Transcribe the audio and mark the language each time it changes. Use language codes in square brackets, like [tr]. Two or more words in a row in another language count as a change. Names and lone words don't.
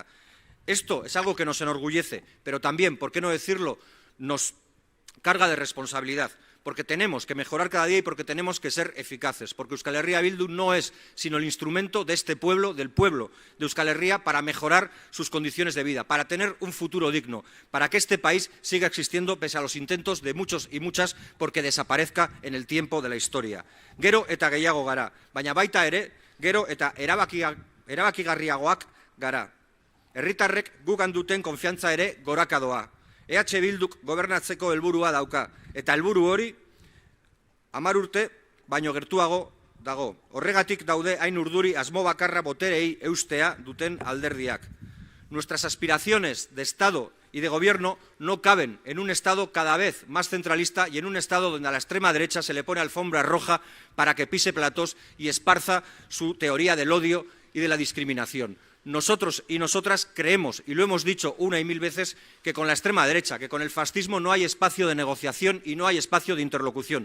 [es] Esto es algo que nos enorgullece, pero también, por qué no decirlo, nos carga de responsabilidad, porque tenemos que mejorar cada día y porque tenemos que ser eficaces, porque Euskal Herria Bildu no es sino el instrumento de este pueblo, del pueblo de Euskal Herria, para mejorar sus condiciones de vida, para tener un futuro digno, para que este país siga existiendo pese a los intentos de muchos y muchas porque desaparezca en el tiempo de la historia. [eu] Gero eta gehiago gara, baina baita ere, gero eta erabakigarriagoak gara. Herritarrek gugan duten konfiantza ere goraka doa. EH Bilduk gobernatzeko helburua dauka, eta helburu hori 10 urte baino gertuago dago. Horregatik daude hain urduri asmo bakarra boterei eustea duten alderdiak. [es] Nuestras aspiraciones de Estado y de Gobierno no caben en un Estado cada vez más centralista y en un Estado donde a la extrema derecha se le pone alfombra roja para que pise platós y esparza su teoría del odio y de la discriminación. Nosotros y nosotras creemos, y lo hemos dicho una y mil veces, que con la extrema derecha, que con el fascismo no hay espacio de negociación y no hay espacio de interlocución.